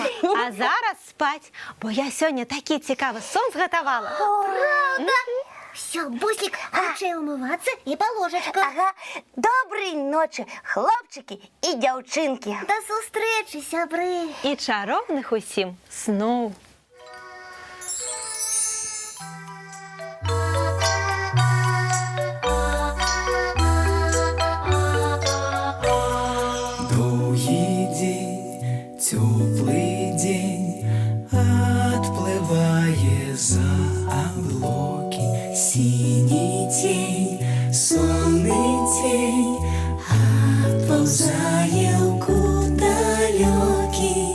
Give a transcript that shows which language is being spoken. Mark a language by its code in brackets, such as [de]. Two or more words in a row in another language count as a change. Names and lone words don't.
[be] А зараз спаць, бо я сёння такі цікавы сон згатавала. Правда? Все, Бусик, хутчэй умывацца і па ложачках. Ага. Добрай ночы, хлопчыкі і дзяўчынкі. Да сустрэчы, сябры. І чароўных усім сноў. [ru] Теплый день отплывая за облаки, синий тень, сонный тень отползая в далекий.